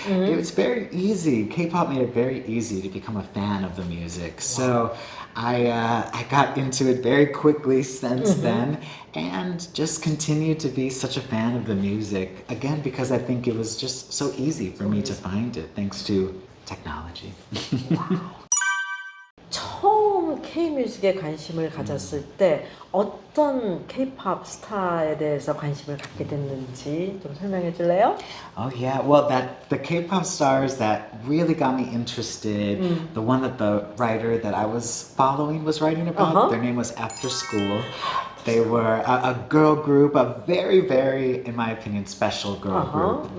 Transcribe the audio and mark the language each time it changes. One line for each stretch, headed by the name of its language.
English: It was very easy. K-pop made it very easy to become a fan of the music. So I got into it very quickly since then and just continued to be such a fan of the music. Again, because I think it was just so easy for me to find it thanks to technology.
Korean: 처음 K-뮤직에 관심을 가졌을 때 어떤 K-팝 스타에 대해서 관심을 갖게 됐는지 좀 설명해 줄래요?
English: Oh yeah, well the K-pop stars that really got me interested, the one that the writer that I was following was writing about, their name was After School. They were a girl group, a very, very, in my opinion, special girl group.